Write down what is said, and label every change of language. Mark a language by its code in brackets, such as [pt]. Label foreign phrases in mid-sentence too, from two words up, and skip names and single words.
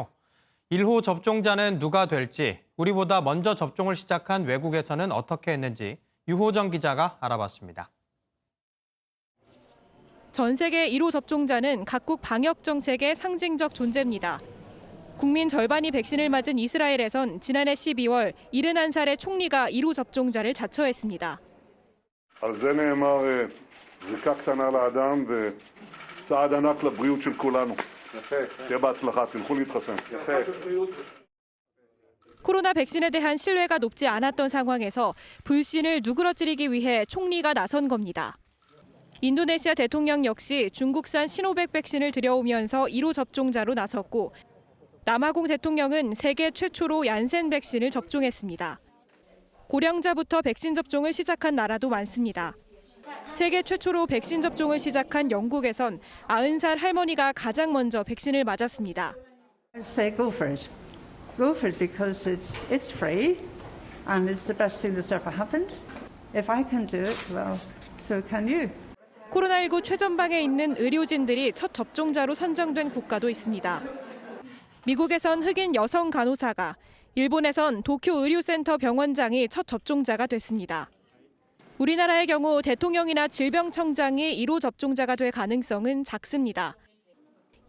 [ko] 1호 접종자는 누가 될지, 우리보다 먼저 접종을 시작한 외국에서는 어떻게 했는지 유호정 기자가 알아봤습니다. 전 세계 1호 접종자는 각국 방역 정책의 상징적 존재입니다. 국민 절반이 백신을 맞은 이스라엘에선 지난해 12월 71살의 총리가 1호 접종자를 자처했습니다. [he] על זה נאמר זריקה קטנה לאדם וצעד ענק לבריאות של כולנו. תהיה בהצלחה, תלכו להתחסן. [ko] 코로나 백신에 대한 신뢰가 높지 않았던 상황에서 불신을 누그러뜨리기 위해 총리가 나선 겁니다. 인도네시아 대통령 역시 중국산 시노백 백신을 들여오면서 1호 접종자로 나섰고 남아공 대통령은 세계 최초로 얀센 백신을 접종했습니다. 고령자부터 백신 접종을 시작한 나라도 많습니다. 세계 최초로 백신 접종을 시작한 영국에선 90살 할머니가 가장 먼저 백신을 맞았습니다. [en] I say go for it. Go for it because it's free and it's the best thing that's ever happened. If I can do it, well, so can you. [ko] 코로나19 최전방에 있는 의료진들이 첫 접종자로 선정된 국가도 있습니다. 미국에선 흑인 여성 간호사가, 일본에선 도쿄 의료센터 병원장이 첫 접종자가 됐습니다. 우리나라의 경우 대통령이나 질병청장이 1호 접종자가 될 가능성은 작습니다.